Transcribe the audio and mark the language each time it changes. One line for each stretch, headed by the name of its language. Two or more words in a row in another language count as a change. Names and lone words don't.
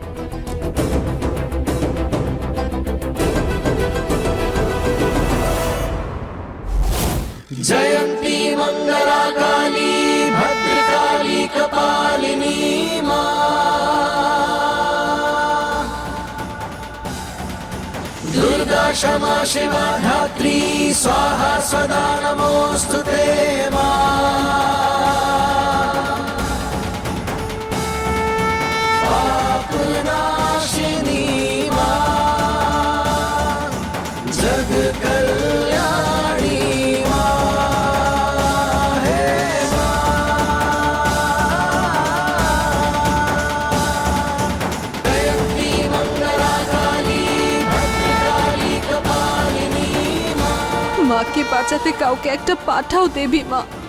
Sanskrit: জয়ন্তী মঙ্গলা কালী ভদ্রকালী কপালিনী মা, দুর্গা क्षमा शिवा धात्री स्वाहा सदा नमोस्तुते मा,
Hindi: पापनाशिनी मा, जग कल्याणी मा, हे मा,
Sanskrit: जयंती मंगला काली भद्रकाली कपालिनी
Hindi: मा।
Bangla: মাকে বাঁচাতে কাউকে একটা পাঠাও দেবী মা।